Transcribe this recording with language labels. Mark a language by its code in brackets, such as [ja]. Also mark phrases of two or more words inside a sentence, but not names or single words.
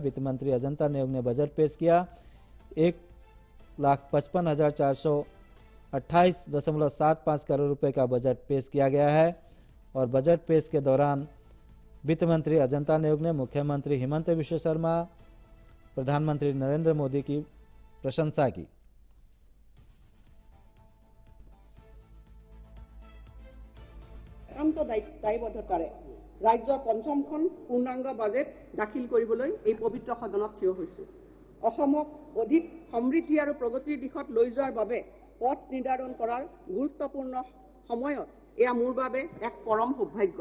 [hi] वित्त मंत्री अजंता नेओग ने बजट पेश किया। 1,55,428.75 करोड़ रुपए का बजट पेश किया गया है। और बजट पेश के दौरान वित्त मंत्री अजंता नेओग ने मुख्यमंत्री हिमंत बिश्व शर्मा, प्रधानमंत्री नरेंद्र मोदी की प्रशंसा की। [as] দায়বদ্ধতাৰে ৰাজ্যৰ পঞ্চমখন পূৰ্ণাংগ বাজেট দাখিল কৰিবলৈ এই পবিত্ৰ সদনত থিয় হৈছো। অসমক অধিক সমৃদ্ধি আৰু প্ৰগতিৰ দিশত লৈ যোৱাৰ বাবে পথ নিৰ্ধাৰণ কৰাৰ গুৰুত্বপূৰ্ণ সময়ত এয়া মোৰ বাবে এক পৰম সৌভাগ্য।